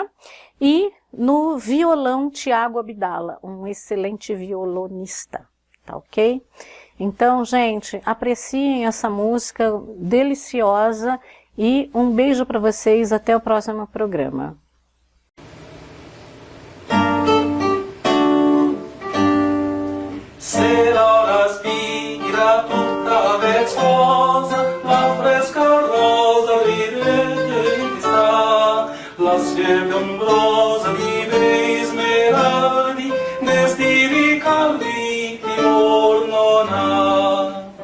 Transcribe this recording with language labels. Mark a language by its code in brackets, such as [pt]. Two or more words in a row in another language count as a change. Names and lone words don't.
[pt] E no violão Tiago Abdala, um excelente violonista, tá ok? Então, gente, apreciem essa música deliciosa e um beijo para vocês, até o próximo programa. [it] Se l'ora spira tutta vezzosa, la fresca rosa ridente che sta, la siepe ombrosa di bei smeraldi, d'estivi caldi che l'or non ha.